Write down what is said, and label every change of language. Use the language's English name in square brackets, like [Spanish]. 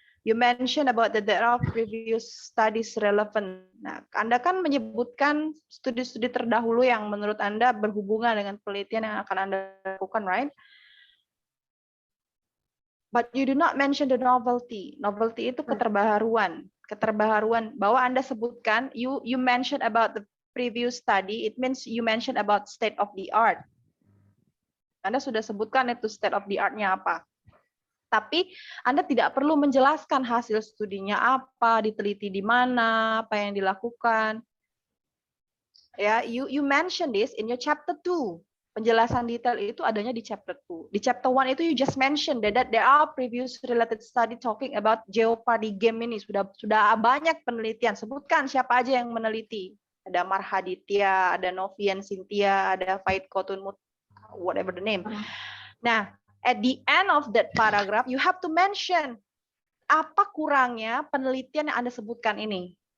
[English] You mentioned about that there are previous studies relevant. [Indonesian] Nah, Anda kan menyebutkan studi-studi terdahulu yang menurut Anda berhubungan dengan penelitian yang akan Anda lakukan, right? [English] But you do not mention the novelty. [Indonesian] Novelty itu keterbaharuan. Keterbaharuan bahwa Anda sebutkan, [English] you mentioned about the previous study, it means you mentioned about state of the art. [Indonesian] Anda sudah sebutkan itu [English] state of the art-nya apa. [Indonesian] Tapi Anda tidak perlu menjelaskan hasil studinya apa, diteliti di mana, apa yang dilakukan. [English] Ya, you mention this in your chapter 2. [Indonesian] Penjelasan detail itu adanya di [English] chapter 2. Di chapter 1 itu you just mention that there are previous related study talking about Jeopardy game ini. [Indonesian] Sudah banyak penelitian. Sebutkan siapa aja yang meneliti. Ada Marhaditya, ada Novian Cynthia, ada Faith Khotunmut, [English] whatever the name. Nah, at the end of that paragraph, you have to mention [Indonesian] apa kurangnya penelitian yang Anda sebutkan ini.